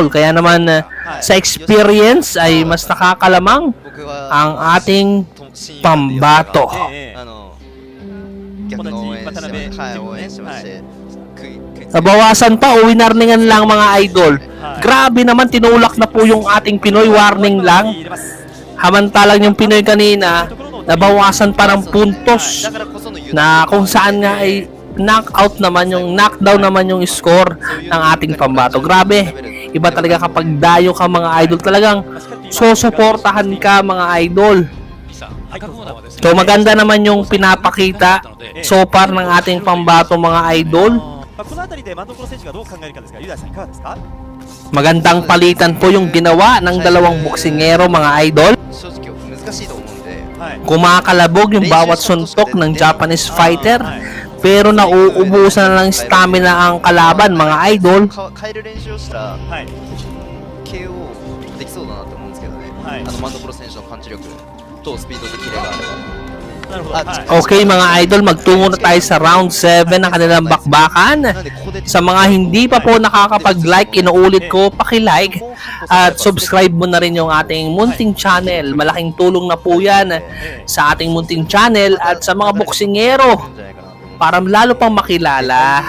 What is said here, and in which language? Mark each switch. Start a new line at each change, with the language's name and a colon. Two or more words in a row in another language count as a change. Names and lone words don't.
Filipino: Kaya naman sa experience ay mas nakakalamang ang ating pambato.
Japanese: 逆の応援してますはい応援してまして食いついて
Filipino: Nabawasan pa o winarningan lang mga idol. Grabe naman, tinulak na po yung ating Pinoy, warning lang. Hamantalang yung Pinoy kanina, nabawasan pa ng puntos na kung saan nga ay knockout naman yung knockdown naman yung score ng ating pambato. Grabe, iba talaga kapag dayo ka mga idol, talagang susuportahan ka mga idol. So maganda naman yung pinapakita
English: so far
Filipino: ng ating pambato mga idol.
Japanese: この辺りで真ん所選手がどう考えるかですが、ユダさんいかがですか？
Filipino: Magandang palitan po yung ginawa ng dalawang boksingero mga idol.
Japanese: 正直難しいと思うんで
Filipino: Kumakalabog yung bawat suntok ng
English: Japanese fighter
Filipino: pero nauubusan na ng stamina ang kalaban mga idol.
Japanese: 変える練習をしたら KO できそうだなと思うんですけどね真ん所選手のパンチ力とスピードとキレがあれば
Filipino: Okay mga idol, magtungo na tayo sa round 7 ng kanilang bakbakan. Sa mga hindi pa po nakakapag-like, inuulit ko, paki-like at subscribe mo na rin yung ating munting channel. Malaking tulong na po yan sa ating munting channel at sa mga boksingero para lalo pang makilala.